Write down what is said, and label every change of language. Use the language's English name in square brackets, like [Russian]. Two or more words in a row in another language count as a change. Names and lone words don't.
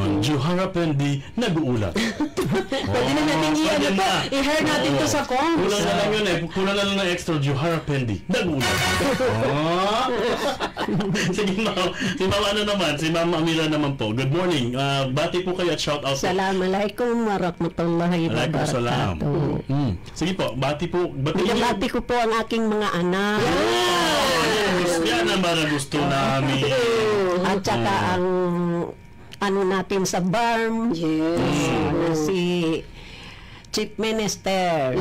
[Filipino] Johara Pendi, nag-uulat. Pwede na natin I-hair natin to sa comms. Kulang na lang yun eh. Kulang na lang ng extra Johara Pendi. Nagulat. Sige, ma'am. Si Mama ano naman? Si Mama Amira naman po. [English] Good morning. [Filipino] Bati po kayo at [English] shout out [Filipino] po. [Arabic] السلام عليكم ورحمة الله وبركاته. [Filipino] Sige po, bati po. Bati ko po ang aking mga anak. Yan ang mga gusto namin. At saka ang ano natin sa BARM. Si Chief Minister.